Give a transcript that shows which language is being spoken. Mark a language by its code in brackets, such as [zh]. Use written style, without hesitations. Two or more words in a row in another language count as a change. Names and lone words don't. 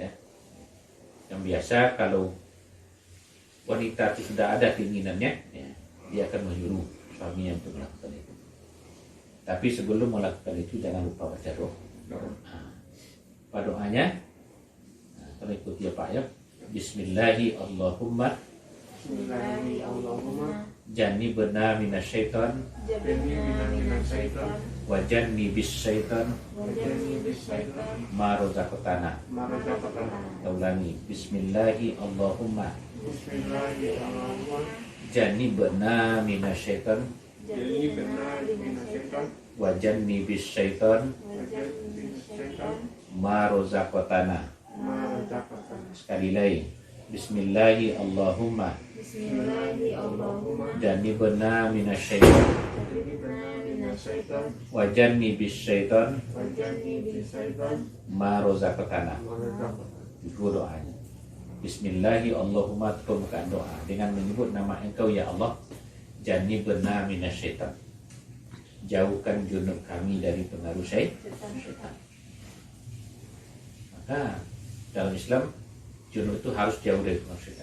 [id] Yang biasa kalau wanita itu sudah ada keinginannya, ya, dia akan menyuruh suaminya untuk melakukan itu. Tapi sebelum melakukan itu jangan lupa baca doa. Apa doanya? Nah, kalau ikuti ya Pak, ya. Bismillahirrahmanirrahim. [ar] جنبنا من الشيطان وجنب الشيطان ما رزقتنا. [id] Ulangi. [ar] بسم الله الرحمن الرحيم. جنبنا من الشيطان وجنب الشيطان ما رزقتنا. [id] Sekali lagi. [ar] Bismillahirrahmanirrahim. Bismillahirrahmanirrahim. Allahumma جنبنا من الشيطان جنبنا من الشيطان وجنب الشيطان وجنب الشيطان ما رزقتنا. [id] Mereka Itu doanya. [ar] بسم الله اللهم, [id] permukaan doa dengan menyebut nama Engkau ya Allah. [ar] جنبنا من الشيطان, [id] jauhkan junub kami dari pengaruh syaitan. Maka dalam Islam junub itu harus jauh dari pengaruh syaitan.